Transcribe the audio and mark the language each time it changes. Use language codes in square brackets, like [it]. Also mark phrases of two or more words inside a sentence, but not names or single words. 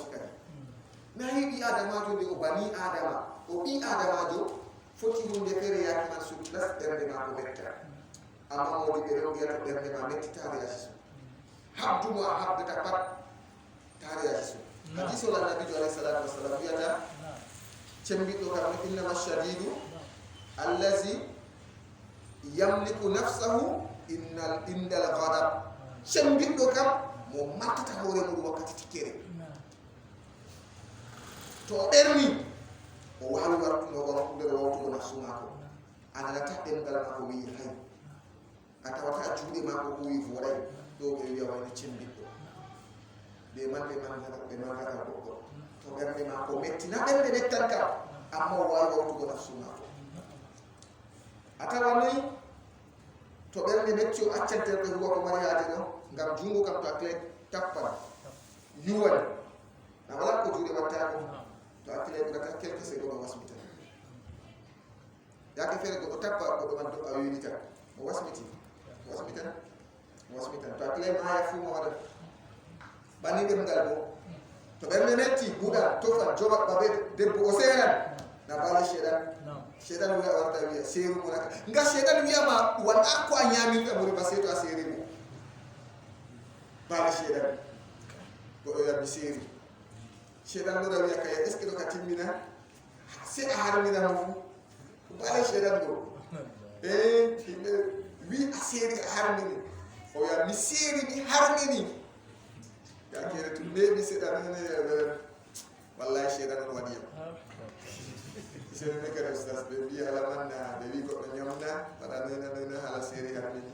[ff] kadi na yi ɓi adamajo nde o bani adama o ɓi adamajo foti hunde feere yaki man [fr] sur place [ff] ɓernde ma ko metta amma modi ɓe ɗon wiyata ɓernde ma metti tareyaji so habdumo a habdata pat tareyaji so hadisol annabijo [ar] alayhi salatu wassalam [ff] wiyata cembiɗɗo kam [ar] innama shadidu allazi yamliku nafsahu indal ghadab [ff] cembiɗɗo kam mo mattata hoore muɗum wakkati tikkere to ɓerni o wawi wartuno nder wawtugo nafsu mako a nanata ɗemgal mako wi hay a tawata juuɗe mako ko wi voɗay ɗo ɓe wiya wayno cembiɗɗo ɓe mangata goɗɗo to ɓernde mako metti na ɓernde mettan kam amma o wawi wawtugo nafsu mako a tawa noyi to ɓernde metti o accanterɗe huwa ko mariyaje ɗo ngam jungo kam to a clé tappan yuwani na wala ko juuɗe wattako to hakkile ɓurata [fr] quelque seconde [ff] o wasmita yake feere goɗɗo tappa goɗɗo man do a winita o wasmitan to hakkile maya fuu mo waɗat ɓanni ɗemngal bo to ɓernde metti buɗa tofan joɓa ɓaɓe debbo o seeran na baale sheɗan wiya warta wiya seeru mo naka nga sheɗan wiyama waɗa ko a ñamirta mo riba sey to a seeri mo baale sheɗan goɗɗo yabbi seeri shedan ɗo wiya kay [fr] est ce que [ff] ɗo ka timmina se a harmina mo fu baale shedan ɗo yimɓe wi a seeri a harmini o wiya mi seeri mi harmini yakere to neeɓi seɗanene wallahi shedan on waɗi yam sene kadi ustas ɓe mbi ala manna ɓe wi goɗɗo ñamna waɗa nena haala seeri harmini